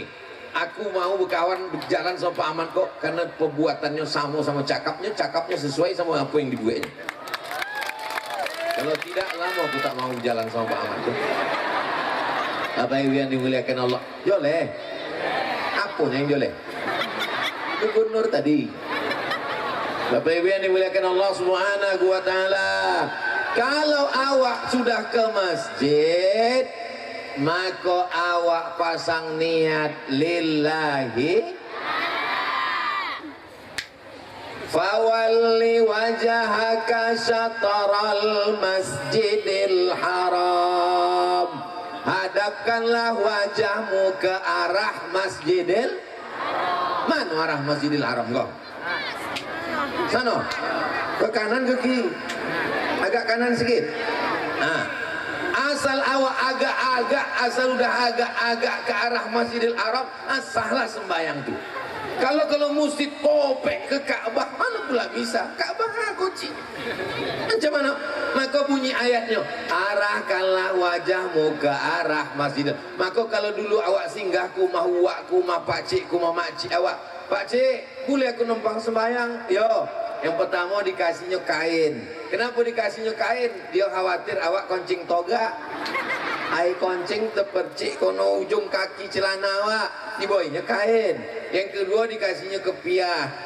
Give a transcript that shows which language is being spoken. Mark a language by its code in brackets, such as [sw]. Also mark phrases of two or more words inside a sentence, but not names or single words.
[ms] Aku mau berkawan berjalan sama Pak Ahmad kok, karena perbuatannya sama cakapnya sesuai sama apa yang dibuatnya. Kalau tidak, lama aku tak mau berjalan sama Pak Ahmad tuh. Apa yang dimuliakan Allah? Joleh. Apa yang joleh? Gubernur tadi. Bapak Ibu yang dimuliakan Allah [ar] سبحانه وتعالى, [ms] kalau awak sudah ke masjid, maka awak pasang niat [ar] لله، فول وجهك شطر المسجد الحرام. [ms] Hadapkanlah wajahmu ke arah masjidil. Mana arah masjidil haram kau? Sana, ke kanan ke kiri, agak kanan sedikit. Nah, asal awak agak-agak, asal udah agak-agak ke arah Masjidil Haram, sahlah sembahyang tuh. Kalau mesti topek ke Ka'bah, mana pula bisa? Ka'bah kunci. Macam mana? Maka bunyi ayatnya, arahkanlah wajahmu ke arah Masjidil. Maka kalau dulu awak singgah ku mah uak ku mah pakcik ku mah makcik awak, pakcik, boleh aku numpang sembahyang? Yo. Yang pertama dikasihnya kain. Kenapa dikasihnya kain? Dia khawatir awak koncing toga. Ai koncing terpercik kono ujung kaki celana awak. Dibawainya kain. Yang kedua dikasihnya kepiah.